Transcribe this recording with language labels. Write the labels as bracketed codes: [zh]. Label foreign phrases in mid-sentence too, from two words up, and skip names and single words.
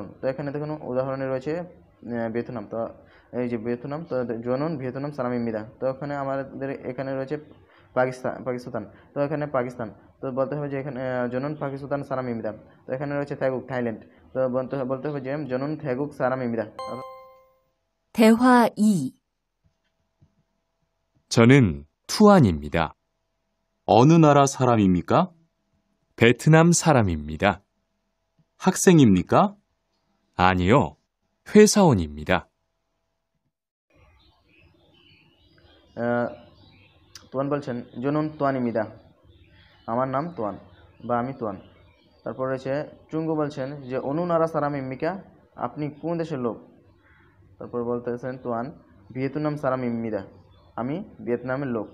[bn] তো এখানে দেখুন উদাহরণে রয়েছে ভিয়েতনাম, তো এই যে ভিয়েতনাম, তো [ko] 저는 베트남 사람입니다. [bn] তো এখানে আমাদের এখানে রয়েছে পাকিস্তান, তো এখানে পাকিস্তান, তো বলতে হবে যে এখানে [ko] 저는 파키스탄 사람입니다. [bn] তো এখানে রয়েছে থেগুক থাইল্যান্ড, তো বলতে হবে যে [ko] 저는 태국 사람입니다. 대화 2. 저는 투안입니다. 어느 나라 사람입니까? 베트남 사람입니다. 학생입니까? 아니요, 회사원입니다. [bn] তোয়ান বলছেন [ko] 저는 투안입니다, [bn] আমার নাম তোয়ান বা আমি তোয়ান। তারপর রয়েছে চুঙ্গু বলছেন যে [ko] 어느 나라 사람입니까, [bn] আপনি কোন দেশের লোক। তারপর বলতেছেন তোয়ান [ko] 베트남 사람입니다, [bn] আমি ভিয়েতনামের লোক।